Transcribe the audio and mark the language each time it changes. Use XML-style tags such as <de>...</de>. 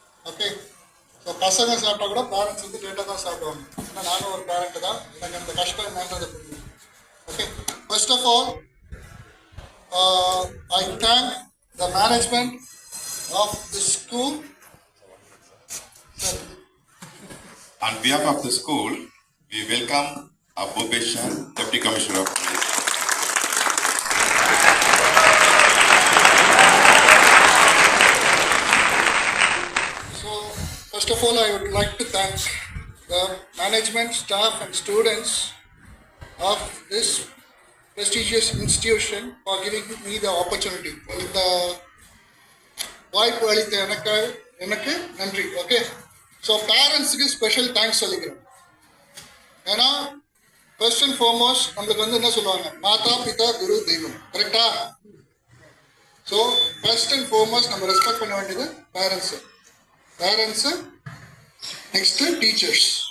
<ta>Okay, so பசங்க சாப்பிட்டா கூட பேரண்ட்ஸ் வந்து லேட்டாக தான் சாப்பிடுவாங்க. ஏன்னா நானும் ஒரு பேரண்ட்டு தான், எனக்கு அந்த கஷ்டம் என்னன்றது புரியும். Okay,</ta> <en>First of all I thank the management of the school. On behalf of the school, we welcome Bhupesh, Deputy Commissioner of Police. So, first of all, I would like to thank the management, staff and students of this prestigious institution for giving me the opportunity.</en> <ta>இந்த வாய்ப்பு அளித்த எனக்கு நன்றி. Okay, so பேரண்ட்ஸுக்கு special thanks சொல்லிக்கிறேன். ஏன்னா first and foremost நம்மளுக்கு வந்து என்ன சொல்லுவாங்க, மாதா பிதா குரு தெய்வம், கரெக்டா? ஸோ ஃபர்ஸ்ட் அண்ட் ஃபார்மோஸ்ட் நம்ம ரெஸ்பெக்ட் பண்ண வேண்டியது பேரண்ட்ஸு, நெக்ஸ்ட் டீச்சர்ஸ்.</ta>